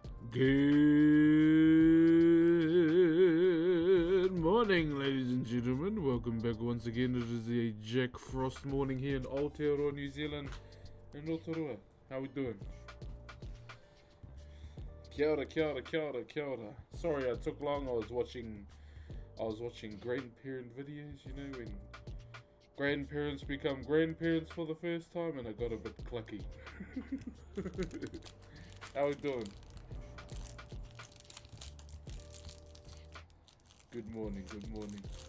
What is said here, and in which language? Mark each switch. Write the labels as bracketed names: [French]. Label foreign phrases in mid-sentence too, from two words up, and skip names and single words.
[English] Good morning, ladies and gentlemen. Welcome back once again. It is a Jack Frost morning here in Aotearoa, New Zealand, in Rotorua. How we doing? [Māori] Kia ora, kia ora, kia ora, kia ora. [English] Sorry I took long. I was watching grandparent videos, you know, when grandparents become grandparents for the first time, and I got a bit clucky. How we doing? Good morning, good morning.